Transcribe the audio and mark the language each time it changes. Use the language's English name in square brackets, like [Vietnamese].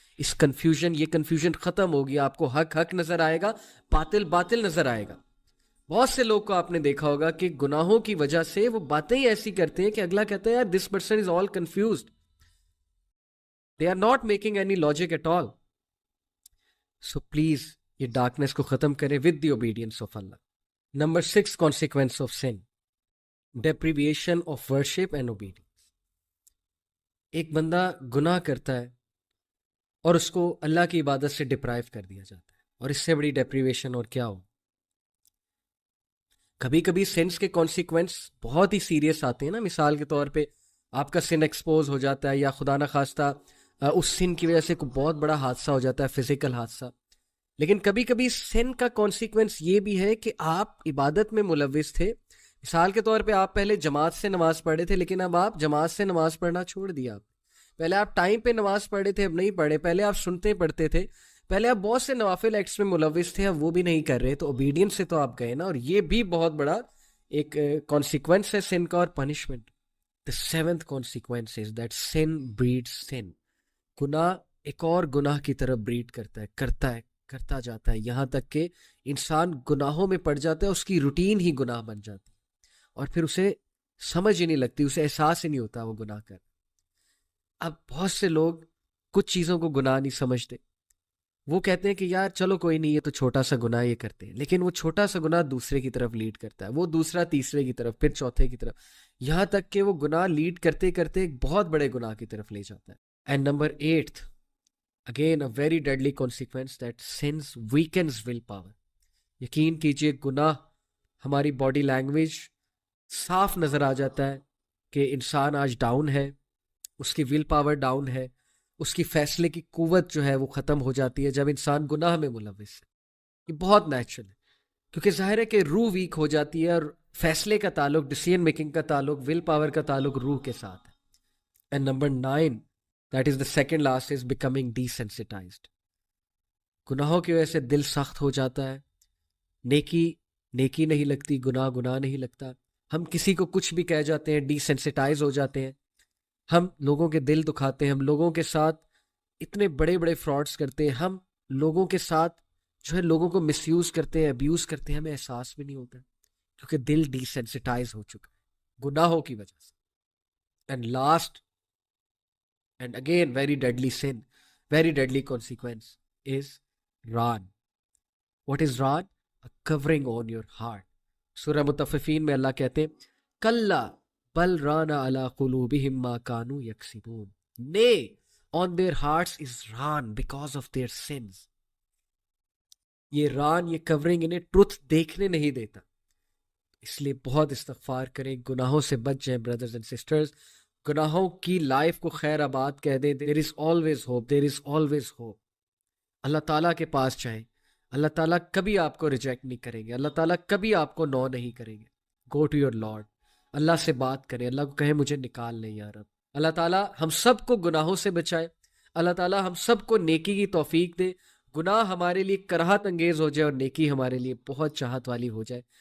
[Urdu] اس یہ کنفیوژن ختم ہوگی, آپ کو حق نظر آئے گا, باطل نظر آئے گا. بہت سے لوگ کو آپ نے دیکھا ہوگا کہ گناہوں کی وجہ سے وہ باتیں ہی ایسی کرتے ہیں کہ اگلا کہتا ہے یار [English] this person is all confused, they are not making any logic at all. So please [Urdu] یہ ڈارکنس کو ختم کریں [English] with the obedience of Allah. Number 6 consequence of sin, deprivation of worship and obedience. [Urdu] ایک بندہ گناہ کرتا ہے اور اس کو اللہ کی عبادت سے ڈپرائیو کر دیا جاتا ہے. اور اس سے بڑی ڈیپریویشن اور کیا ہو. کبھی کبھی سینس کے کانسیکوینس بہت ہی سیریس آتے ہیں نا. مثال کے طور پہ آپ کا سن ایکسپوز ہو جاتا ہے، یا خدا نخواستہ اس سن کی وجہ سے کوئی بہت بڑا حادثہ ہو جاتا ہے، فزیکل حادثہ. لیکن کبھی کبھی سن کا کانسیکوینس یہ بھی ہے کہ آپ عبادت میں ملوث تھے. مثال کے طور پہ آپ پہلے جماعت سے نماز پڑھے تھے، لیکن اب آپ جماعت سے نماز پڑھنا چھوڑ دیا. پہلے آپ ٹائم پہ نماز پڑھے تھے، اب نہیں پڑھے. پہلے آپ سنتے پڑھتے تھے، پہلے آپ بہت سے نوافل ایکٹس میں ملوث تھے، اب وہ بھی نہیں کر رہے. تو اوبیڈینس سے تو آپ گئے نا. اور یہ بھی بہت بڑا ایک کانسیکوینس ہے سن کا اور punishment. [English] The seventh consequence is that sin breeds sin. [Urdu] گناہ ایک اور گناہ کی طرف بریڈ کرتا جاتا ہے، یہاں تک کہ انسان گناہوں میں پڑ جاتا ہے، اس کی روٹین ہی گناہ بن جاتی ہے، اور پھر اسے سمجھ ہی نہیں لگتی، اسے احساس ہی نہیں ہوتا وہ گناہ کر. اب بہت سے لوگ کچھ چیزوں کو گناہ نہیں سمجھتے. وہ کہتے ہیں کہ یار چلو کوئی نہیں، یہ تو چھوٹا سا گناہ یہ کرتے ہیں. لیکن وہ چھوٹا سا گناہ دوسرے کی طرف لیڈ کرتا ہے، وہ دوسرا تیسرے کی طرف، پھر چوتھے کی طرف، یہاں تک کہ وہ گناہ لیڈ کرتے کرتے ایک بہت بڑے گناہ کی طرف لے جاتا ہے. [English] And number 8، again a very deadly consequence, that sins weakens will power. [Urdu] یقین کیجئے گناہ ہماری باڈی لینگویج صاف نظر آ جاتا ہے کہ انسان آج ڈاؤن ہے، اس کی ول پاور ڈاؤن ہے، اس کی فیصلے کی قوت جو ہے وہ ختم ہو جاتی ہے جب انسان گناہ میں ملوث ہے. یہ بہت نیچرل ہے، کیونکہ ظاہر ہے کہ روح ویک ہو جاتی ہے، اور فیصلے کا تعلق، ڈیسیژن میکنگ کا تعلق، ول پاور کا تعلق روح کے ساتھ ہے. [English] And number 9، that is the second last, is becoming desensitized. [Urdu] گناہوں کی وجہ سے دل سخت ہو جاتا ہے، نیکی نہیں لگتی، گناہ نہیں لگتا. ہم کسی کو کچھ بھی کہہ جاتے ہیں، ڈیسینسٹائز ہو جاتے ہیں، ہم لوگوں کے دل دکھاتے ہیں، ہم لوگوں کے ساتھ اتنے بڑے بڑے فراڈز کرتے ہیں، ہم لوگوں کے ساتھ جو ہے لوگوں کو مس یوز کرتے ہیں، ابیوز کرتے ہیں، ہمیں احساس بھی نہیں ہوتا، کیونکہ دل ڈیسینسٹائز ہو چکا ہے گناہوں کی وجہ سے. [English] And last and again very deadly sin, very deadly consequence is ران. What is ران؟ Covering on your heart. [Urdu] سورہ مطففین میں اللہ کہتے ہیں [Arabic] کلا بل ران علی قلوبہم ما کانوا یکسبون. [English] Nay, on their hearts is raan because of their sins. [Urdu] یہ ران، یہ کورنگ انہیں ٹروتھ دیکھنے نہیں دیتا. اس لیے بہت استغفار کریں، گناہوں سے بچ جائیں [English] Brothers and sisters. [Urdu] گناہوں کی لائف کو خیر آباد کہہ دیں. [English] there is always hope, there is always hope. [Urdu] اللہ تعالیٰ کے پاس جائیں، اللہ تعالیٰ کبھی آپ کو ریجیکٹ نہیں کریں گے، اللہ تعالیٰ کبھی آپ کو نو نہیں کریں گے. [English] go to your lord, [Urdu] اللہ سے بات کریں، اللہ کو کہیں مجھے نکال لیں یا رب. اللہ تعالیٰ ہم سب کو گناہوں سے بچائے، اللہ تعالیٰ ہم سب کو نیکی کی توفیق دے، گناہ ہمارے لیے کراہت انگیز ہو جائے اور نیکی ہمارے لیے بہت چاہت والی ہو جائے.